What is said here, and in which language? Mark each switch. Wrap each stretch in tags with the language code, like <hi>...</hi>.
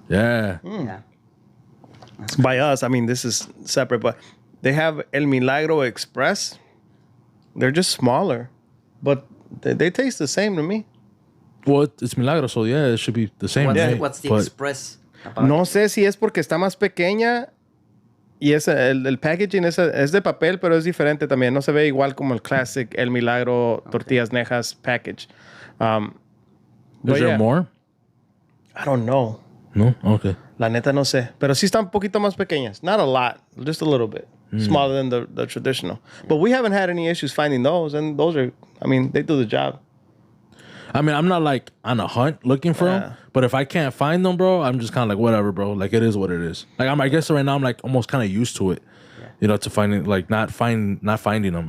<en>Yeah. Yeah. By us, I mean this is separate, but they have El Milagro Express. They're just smaller, but they taste the same to me. Well, it's Milagro, so yeah, it should be the same. What's the express about?</en> <es>No sé si es porque está más pequeña y el packaging es de papel, pero es diferente también. No se ve igual como el classic El Milagro Tortillas Nejas package.</es> <en>Is there more? I don't know. No? Okay.</en> <es>La neta no sé. Pero sí están un poquito más pequeñas.</es> <en>Not a lot. Just a little bit. Smaller than the traditional. But we haven't had any issues finding those. And those are, I mean, they do the job. I mean, I'm not like on a hunt looking for them, but if I can't find them, bro, I'm just kind of like whatever, bro. Like it is what it is. Like I guess right now I'm like almost kind of used to it, to finding like not finding them.</en>